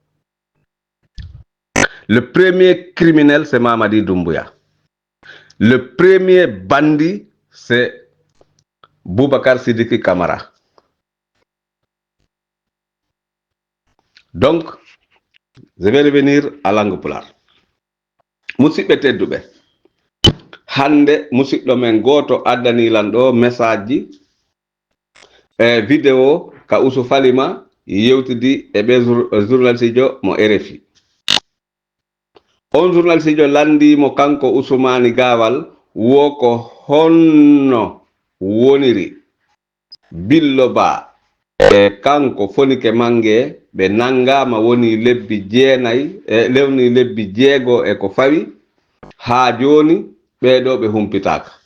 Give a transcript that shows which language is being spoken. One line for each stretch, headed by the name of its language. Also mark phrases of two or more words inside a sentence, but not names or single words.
French: Le premier criminel, c'est Mamadi Doumbouya. Le premier bandit, c'est Boubacar Sidiki Kamara. Donc, je vais revenir à Langue-Pulaar.
Fula: Musidɓe tedduɓe, hande musidɗo men goto addanilan ɗo message ji vidéo ka Ousou Falima yewtidi e ɓe journaliste jo mo RFI. On journaliste jo landimo kanko Ousmane Gawal wo ko honno woniri Biloba e kanko Fonike Mangé ɓe nangama woni lebbi jeego e ko fawi ha joni ɓeɗo ɓe humpitaka.